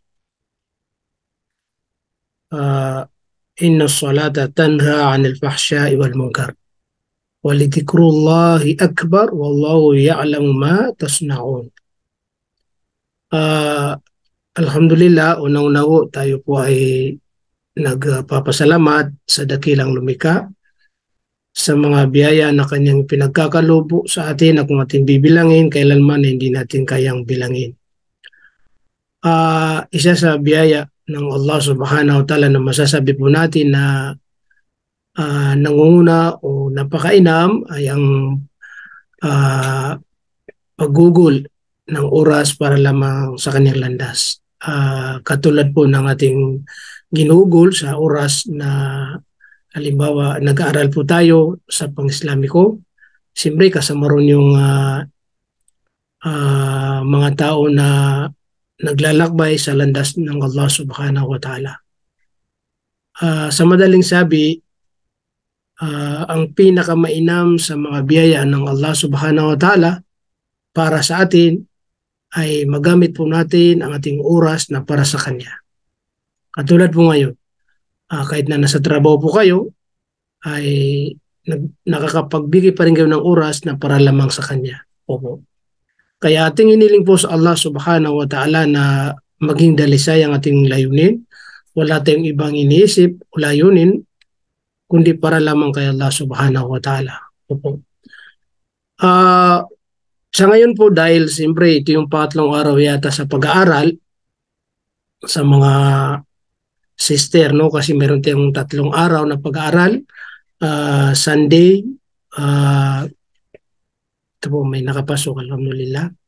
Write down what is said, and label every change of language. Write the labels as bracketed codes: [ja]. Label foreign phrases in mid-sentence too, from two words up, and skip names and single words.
[ar] إن الصلاة تنهى عن الفحشاء والمنكر ولذكر الله أكبر والله يعلم ما تصنعون. [tl] Alhamdulillah, unang-unaw tayo po ay nagpapasalamat sa dakilang lumikha sa mga biyaya na kanyang pinagkakalubo sa atin na kung ating bibilangin, kailanman hindi natin kayang bilangin. Isa sa biyaya ng Allah [ar] سبحانه وتعالى [tl] na masasabi po natin na nangunguna o napakainam ay ang paggugol ng oras para lamang sa kanyang landas. Katulad po ng ating ginugol sa oras na halimbawa nag-aaral po tayo sa pang-Islamiko, siyempre kasama ron yung mga tao na naglalakbay sa landas ng Allah [ar] سبحانه وتعالى. [tl] Sa madaling sabi, ang pinakamainam sa mga biyaya ng Allah [ar] سبحانه وتعالى [tl] para sa atin ay magamit po natin ang ating oras na para sa Kanya. Katulad po ngayon, kahit na nasa trabaho po kayo, ay nakakapagbigay pa rin kayo ng oras na para lamang sa Kanya. Opo. Kaya ating iniling po sa Allah [ar] سبحانه وتعالى [tl] na maging dalisay ang ating layunin. Wala tayong ibang iniisip o layunin, kundi para lamang kay Allah [ar] سبحانه وتعالى. [tl] Opo. Sa ngayon po, dahil siyempre ito yung pangatlong araw yata sa pag-aaral sa mga sister, no? Kasi meron tayong 3 araw na pag-aaral. Sunday, ito po may nakapasok, alhamdulillah.